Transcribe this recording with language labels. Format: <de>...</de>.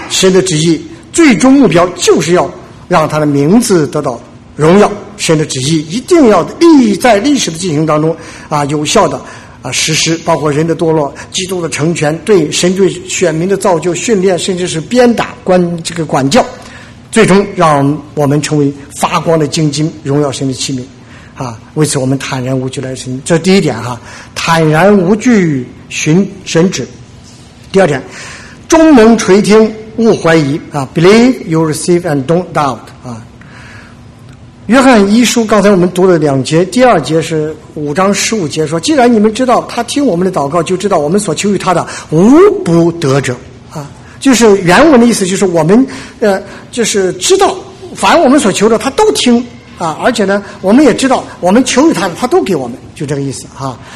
<zh>神的旨意最终目标就是要让他的名字得到荣耀，神的旨意一定要历在历史的进行当中啊，有效的啊实施，包括人的堕落、基督的成全、对神对选民的造就、训练，甚至是鞭打、管这个管教，最终让我们成为发光的精金，荣耀神的器皿啊！为此，我们坦然无惧来神，这第一点哈、啊，坦然无惧寻神旨。第二点，众蒙垂听。勿怀疑啊</zh> <en>，believe you receive and don't doubt 啊。</en> <zh>约翰一书刚才我们读了两节，第二节是五章十五节说，既然你们知道他听我们的祷告，就知道我们所求于他的无不得者啊。就是原文的意思，就是我们就是知道，凡我们所求的他都听啊，而且呢，我们也知道我们求于他的他都给我们，就这个意思啊。</zh>